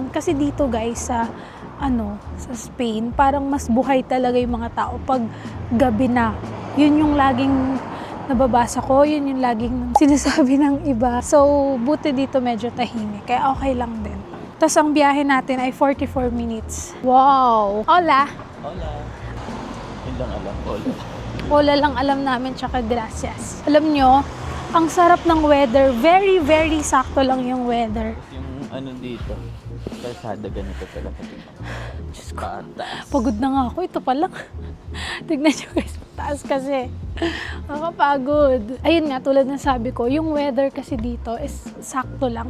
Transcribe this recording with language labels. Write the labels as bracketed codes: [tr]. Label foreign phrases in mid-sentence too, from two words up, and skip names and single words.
[tl] Kasi dito guys, sa Spain, parang mas buhay talaga yung mga tao pag gabi na. Yun yung laging nababasa ko, yun yung laging sinasabi ng iba. So, buti dito medyo tahimik. Kaya okay lang din. Tapos ang biyahe natin ay 44 minutes. Wow! Hola! Hola. Yun lang alam. Hola. Hola lang alam namin, tsaka gracias. Alam nyo, ang sarap ng weather. [en] Very, very sakto lang yung weather. [tl] Yung ano dito, kalsada ganito talaga. Diyos ko, Pataas. pagod na nga ako. Ito pa lang. Tignan nyo guys, taas kasi. Nakapagod. Ayun nga, tulad ng sabi ko, yung weather kasi dito is sakto lang.